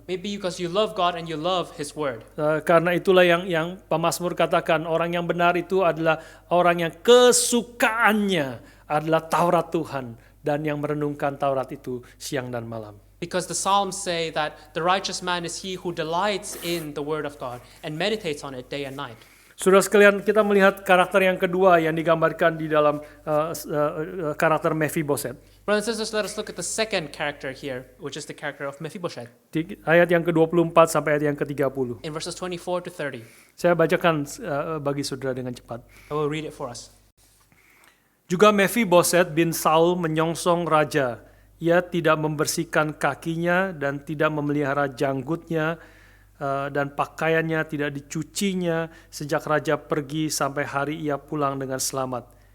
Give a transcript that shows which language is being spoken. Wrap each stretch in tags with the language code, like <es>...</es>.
<en>Maybe because you love God and you love His Word.</en> <id>Karena itulah yang pemazmur katakan, orang yang benar itu adalah orang yang kesukaannya adalah Taurat Tuhan dan yang merenungkan Taurat itu siang dan malam.</id> <en>Because the Psalms say that the righteous man is he who delights in the Word of God and meditates on it day and night.</en> <id>Saudara sekalian, kita melihat karakter yang kedua yang digambarkan di dalam karakter Mephiboset.</id> <en>Brothers and sisters, let us look at the second character here, which is the character of Mephibosheth.</en> <id>Di ayat yang ke-24 sampai ayat yang ke-30.</id> <en>In verses 24 to 30.</en> <id>Saya bacakan bagi saudara dengan cepat.</id> <en>I will read it for us.</en> <id>Juga Mephiboset bin Saul menyongsong raja. Ia tidak membersihkan kakinya dan tidak memelihara janggutnya, dan pakaiannya tidak dicucinya sejak raja pergi sampai hari ia pulang dengan selamat.</id>